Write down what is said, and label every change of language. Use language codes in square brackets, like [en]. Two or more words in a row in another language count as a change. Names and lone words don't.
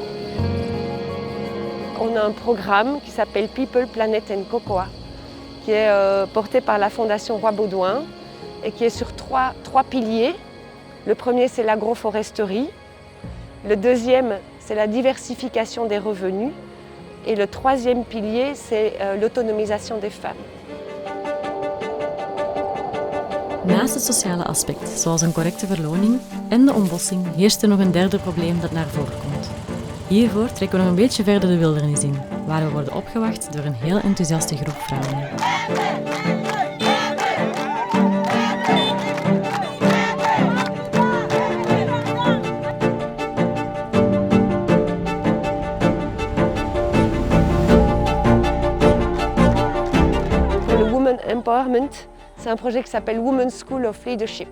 [fr] On a un programme qui s'appelle People, Planet and Cocoa, qui est porté par la Fondation Roi Baudouin et qui est sur trois piliers. Le premier, c'est l'agroforesterie. Le deuxième, c'est la diversification des revenus. Et le troisième pilier, c'est l'autonomisation des femmes. [nl] Naast het sociale aspect, zoals een correcte verloning en de ontbossing, heerst er nog een derde probleem dat naar voren komt. Hiervoor trekken we nog een beetje verder de wildernis in, waar we worden opgewacht door een heel enthousiaste groep vrouwen. [fr] Pour le [en] Women Empowerment, [fr] c'est un projet qui s'appelle Women's School of Leadership.